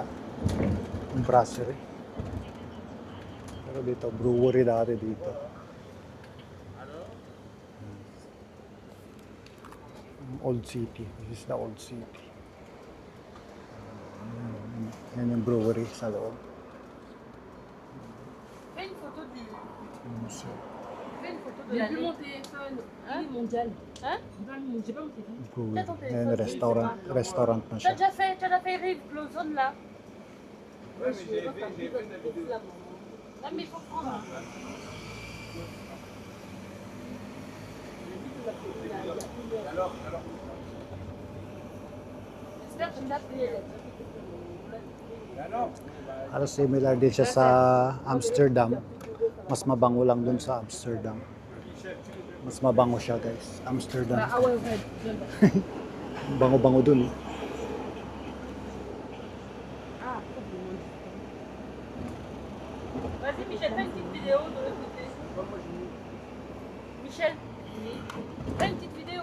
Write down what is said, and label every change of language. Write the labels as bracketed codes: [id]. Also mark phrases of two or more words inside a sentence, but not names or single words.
[tl] Brasserie. Pero dito, brewery dati dito. [en] Old city. This is the old city. [tl] Yan yung brewery sa loob. [fr] Fais une photo du. So, Fais une photo de la. J'ai plus mon téléphone. Il est mondial. Hein? J'ai pas mon téléphone. [tl] brewery. Yan, restaurant na [fr] Tu as [tl] siya. [fr] déjà fait Rive Blossom là? Ouais, mais j'ai vu la vidéo. Non mais il faut prendre. Alors, J'espère que tu l'as fait. alors, [tl] Halos similar din siya sa Amsterdam. Mas mabango lang dun sa Amsterdam. Mas mabango siya guys. Amsterdam. [fr] Ah ouais, ouais. [tl] Bango-bango dun. [fr] Ah, vas-y Michel, fais une petite vidéo de l'autre côté. Michel, fais une petite vidéo.